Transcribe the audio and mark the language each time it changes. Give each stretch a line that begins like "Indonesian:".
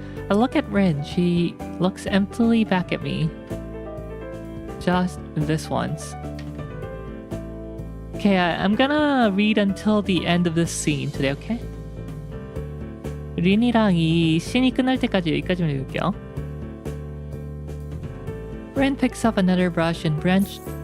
English: I look at Rin. She looks emptily back at me. Just this once. Okay, I'm gonna read until the end of this scene today, okay?
Korean: 린이랑 이 씬이 끝날 때까지 여기까지만 읽을게요.
English: Ren picks up another brush and branch.